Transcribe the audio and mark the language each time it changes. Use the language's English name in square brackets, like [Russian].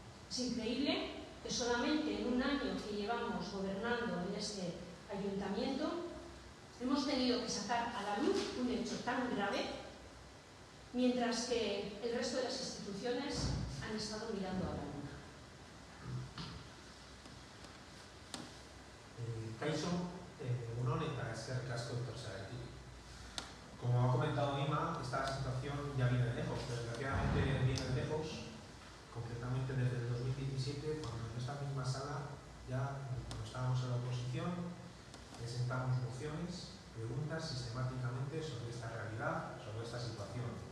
[Spanish] Es increíble que solamente en un año que llevamos gobernando en este ayuntamiento hemos tenido que sacar a la luz un hecho tan grave, mientras que el resto de las instituciones han estado mirando a la luna. [Basque] Kaixo, egunon eta eskerrik asko etortzeagatik. [Spanish] Como ha comentado Ima, esta situación ya viene de lejos, desgraciadamente viene de lejos, concretamente desde el 2017, cuando en esta misma sala, ya cuando estábamos en la oposición, presentamos mociones, preguntas sistemáticamente sobre esta realidad, sobre esta situación.